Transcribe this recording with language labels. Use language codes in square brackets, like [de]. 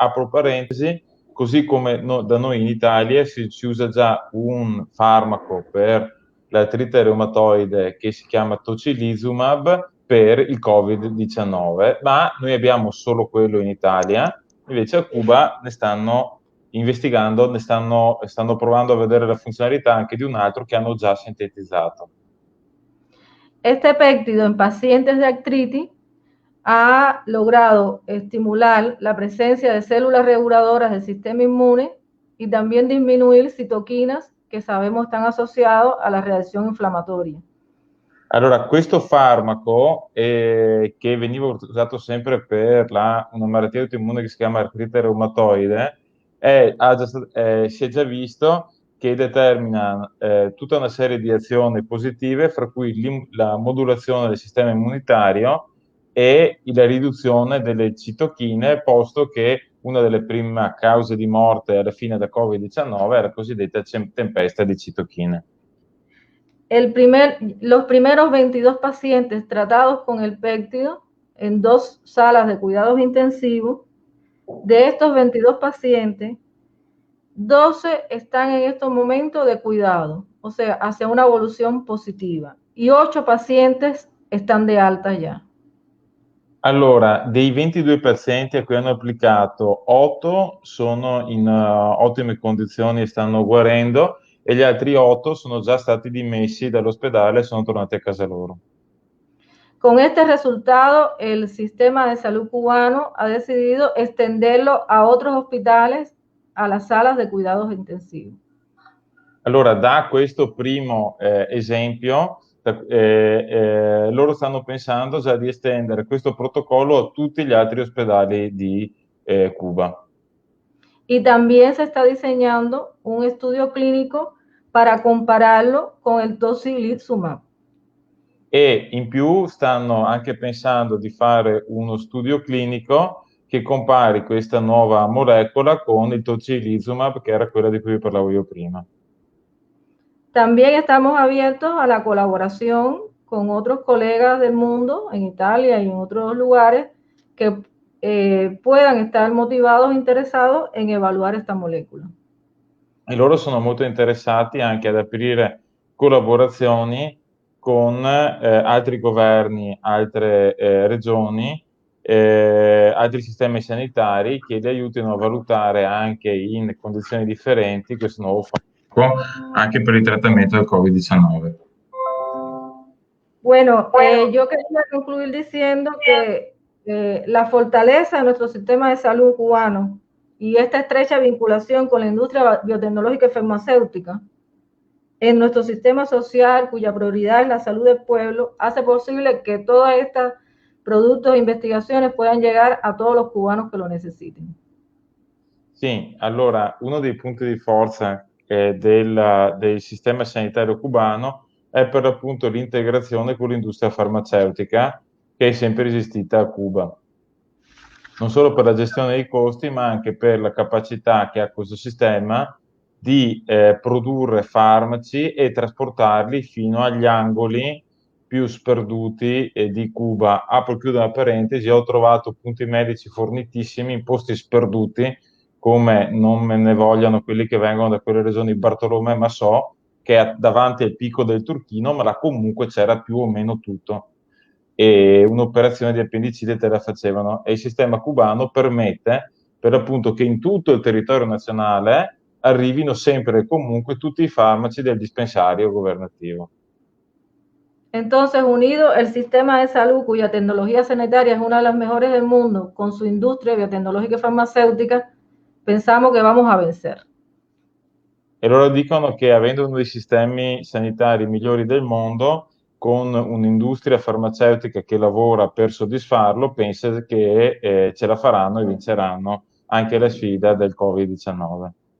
[it] Apro parentesi, così come da noi in Italia si usa già un farmaco per l'artrite reumatoide che si chiama tocilizumab per il Covid-19, ma noi abbiamo solo quello in Italia. Invece a Cuba ne stanno investigando, stanno provando a vedere la funzionalità anche di un altro che hanno già sintetizzato. [es] Este péptido en pacientes de artritis ha logrado estimular la presencia de células reguladoras del sistema inmune y también disminuir citoquinas che sabemos están asociados a [it] la reazione inflammatoria. Allora, questo farmaco che veniva usato sempre per una malattia autoimmune che si chiama artrite reumatoide, si è già visto che determina tutta una serie di azioni positive, fra cui la modulazione del sistema immunitario e la riduzione delle citochine, posto che una delle prime cause di morte alla fine da Covid-19 è la cosiddetta tempesta di citochine. [es] Los primeros 22 pacientes tratados con el péptido en 2 salas de cuidados intensivos, de estos 22 pacientes, 12 están en estos momentos de cuidado, o sea, hacia una evolución positiva, y 8 pacientes están de alta ya. [it] Allora, dei 22 pazienti a cui hanno applicato, 8 sono in ottime condizioni e stanno guarendo, e gli altri 8 sono già stati dimessi dall'ospedale e sono tornati a casa loro. [es] Con este resultado, el sistema de salud cubano ha decidido extenderlo a otros hospitales, a las salas de cuidados intensivos. [it] Allora, da questo primo esempio, loro stanno pensando già di estendere questo protocollo a tutti gli altri ospedali di Cuba. [es] Y también se está diseñando un estudio clínico para compararlo con el tocilizumab. [it] E in più stanno anche pensando di fare uno studio clinico che compari questa nuova molecola con il tocilizumab, che era quella di cui vi parlavo io prima. [es] También estamos abiertos a la colaboración con otros colegas del mundo, en Italia y en otros lugares, que puedan estar motivados e interesados en evaluar esta molécula. [it] E loro sono molto interessati anche ad aprire collaborazioni con altri governi, altre regioni, altri sistemi sanitari che li aiutino a valutare anche in condizioni differenti questo nuovo farmaco anche per il trattamento del Covid-19. [es] Bueno, yo quería concluir diciendo que la fortaleza de nuestro sistema de salud cubano y esta estrecha vinculación con la industria biotecnológica y farmacéutica en nuestro sistema social, cuya prioridad es la salud del pueblo, hace posible que todos estos productos e investigaciones puedan llegar a todos los cubanos que lo necesiten. [it] Sì, allora uno dei punti di forza del sistema sanitario cubano è per l'appunto l'integrazione con l'industria farmaceutica che è sempre esistita a Cuba. Non solo per la gestione dei costi, ma anche per la capacità che ha questo sistema di produrre farmaci e trasportarli fino agli angoli più sperduti di Cuba. Apro e chiudo una parentesi, ho trovato punti medici fornitissimi in posti sperduti, come non me ne vogliano quelli che vengono da quelle regioni Bartolomé e Massò, che è davanti al picco del Turchino, ma là comunque c'era più o meno tutto. E un'operazione di appendicite te la facevano, e il sistema cubano permette per appunto che in tutto il territorio nazionale arrivino sempre e comunque tutti i farmaci del dispensario governativo. [es] Entonces, unido el sistema de salud, cuya tecnología sanitaria es una de las mejores del mundo, con su industria biotecnológica y farmacéutica, pensamos que vamos a vencer. [it] E loro dicono che avendo uno dei sistemi sanitari migliori del mondo, con un'industria farmaceutica che lavora per soddisfarlo, pensa che ce la faranno e vinceranno anche la sfida del Covid-19.